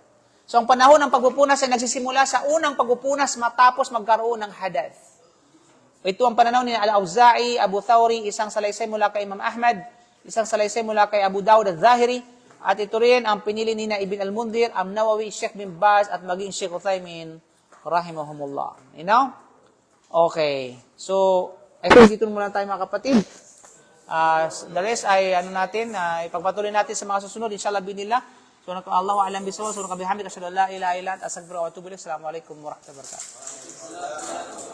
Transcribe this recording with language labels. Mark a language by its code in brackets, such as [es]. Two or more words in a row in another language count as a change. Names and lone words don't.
[tl] So ang panahon ng pagpupunas ay nagsisimula sa unang pagpupunas matapos magkaroon ng hadath. Ito ang pananaw ni Al-Auza'i, Abu Thawri, isang salaysay mula kay Imam Ahmad, isang salaysay mula kay Abu Dawud al-Zahiri, at ito rin ang pinili ni na Ibn al-Mundhir, Am Nawawi, Sheikh bin Baz, at maging Sheikh Uthaymin, rahimahumullah. [en] You know? Okay. So, I think [tl] dito muna tayo mga kapatid. [en] The rest [tl] ay ipagpatuloy natin sa mga susunod, [ar] إن شاء الله بإذن الله. [tl] So, [ar] الله أعلم بالصواب, so وبحمدك، أشهد أن لا إله إلا أنت، أستغفرك وأتوب إليك. السلام عليكم ورحمة الله وبركاته.